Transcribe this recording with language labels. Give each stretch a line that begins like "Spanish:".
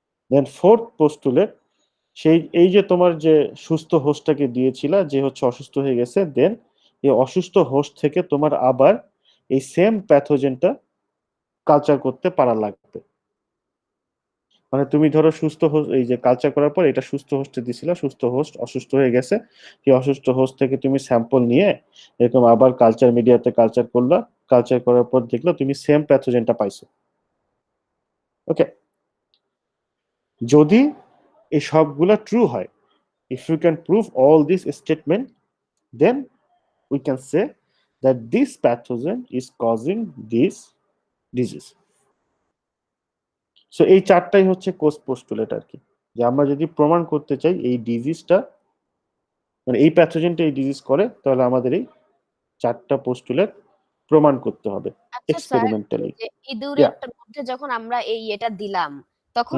Bangla: দেন fourth পোস্টুলেট, এই যে তোমার যে সুস্থ হোস্টটাকে দিয়েছিলা যে হচ্ছে অসুস্থ হয়ে গেছে, দেন এই অসুস্থ হোস্ট থেকে তোমার আবার এই সেম প্যাথোজেনটা কালচার করতে পারা লাগবে। মানে তুমি ধরো সুস্থ হোস্ট, এই যে কালচার করার পর এটা সুস্থ হোস্টে দিছিলা, সুস্থ হোস্ট অসুস্থ হয়ে গেছে, এই অসুস্থ হোস্ট থেকে তুমি স্যাম্পল নিয়ে এরকম আবার কালচার মিডিয়াতে কালচার করলা, কালচার করার পর দেখলো তুমি সেম প্যাথোজেনটা পাইছো।
English: okay,
Bangla: যদি এই সবগুলা ট্রু হয়,
English: if you can prove all this statement, then we can say that this pathogen is causing this disease.
Bangla: So এই চারটাই হচ্ছে কোষ পোস্টুলেট আর কি, যে আমরা যদি প্রমাণ করতে চাই এই ডিজিজটা, মানে এই প্যাথোজেনটা এই ডিজিজ করে, তাহলে আমাদের এই চারটা পোস্টুলেট প্রমাণ করতে হবে আচ্ছা স্যার, এক্সপেরিমেন্টালি। যে ইয়া, ইঁদুরের মধ্যে যখন আমরা এটা দিলাম, তখন